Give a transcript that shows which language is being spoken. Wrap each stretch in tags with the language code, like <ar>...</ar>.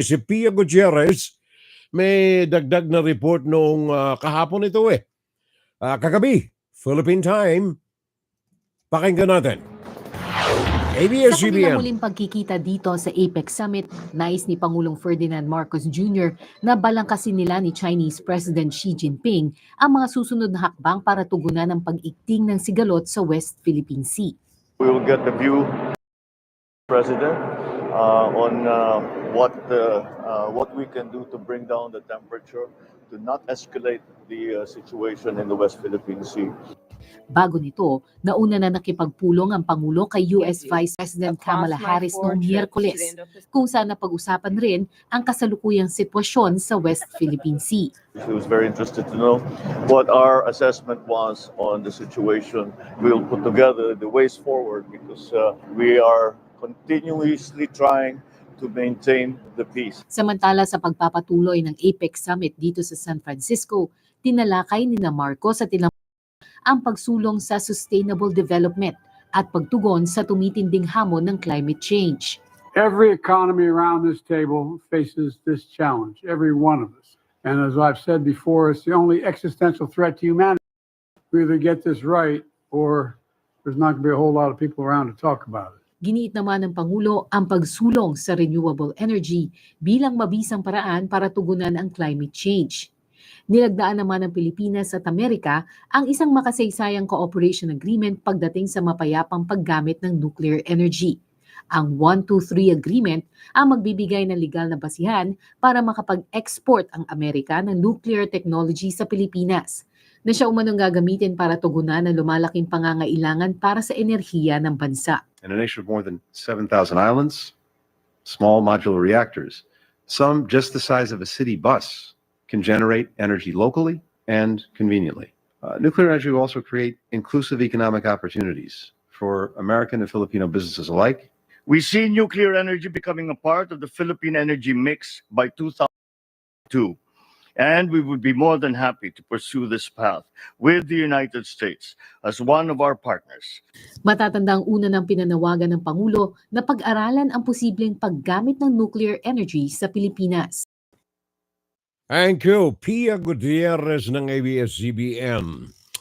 <tl>Si Pia Gutierrez, may dagdag na report noong kahapon ito kagabi, Philippine time. Pakinggan natin. Sa kanilang muling pagkikita dito sa APEC Summit, nais ni Pangulong Ferdinand Marcos Jr. na balangkasin nila ni Chinese President Xi Jinping ang mga susunod na hakbang para tugunan ang pag-igting ng sigalot sa West Philippine Sea.</tl> <en>We will get the view, President, on what we can do to bring down the temperature, to not escalate the situation in the West Philippine Sea.</en> <tl>Bago nito, nauna na nakipagpulong ang Pangulo kay US Vice President Kamala Harris noong Miyerkules, kung saan napag-usapan rin ang kasalukuyang sitwasyon sa West Philippine Sea.</tl> <en>She was very interested to know what our assessment was on the situation. We'll put together the ways forward because we are continuously trying to maintain the peace.</en> <tl>Samantala sa pagpapatuloy ng APEC Summit dito sa San Francisco, tinalakay ni Marcos at ang pagsulong sa sustainable development at pagtugon sa tumitinding hamon ng climate change.</tl> <en>Every economy around this table faces this challenge, every one of us. And as I've said before, it's the only existential threat to humanity. We either get this right or there's not going to be a whole lot of people around to talk about it.</en> <tl>Giniit naman ng Pangulo ang pagsulong sa renewable energy bilang mabisang paraan para tugunan ang climate change. Nilagdaan naman ng Pilipinas at Amerika ang isang makasaysayang cooperation agreement pagdating sa mapayapang paggamit ng nuclear energy. Ang 123 Agreement ang magbibigay ng legal na basihan para makapag-export ang Amerika ng nuclear technology sa Pilipinas, na siya umanong gagamitin para tugunan ang lumalaking pangangailangan para sa enerhiya ng bansa.</tl> <en>In a nation of more than 7,000 islands, small modular reactors, some just the size of a city bus, can generate energy locally and conveniently. Nuclear energy will also create inclusive economic opportunities for American and Filipino businesses alike. We see nuclear energy becoming a part of the Philippine energy mix by 2002, and we would be more than happy to pursue this path with the United States as one of our partners.</en> <tl>Matatandang una ng pinanawagan ng Pangulo na pag-aralan ang posibleng paggamit ng nuclear energy sa Pilipinas.</tl> <en>Thank you, Pia Gutierrez ng ABS-CBN.</en>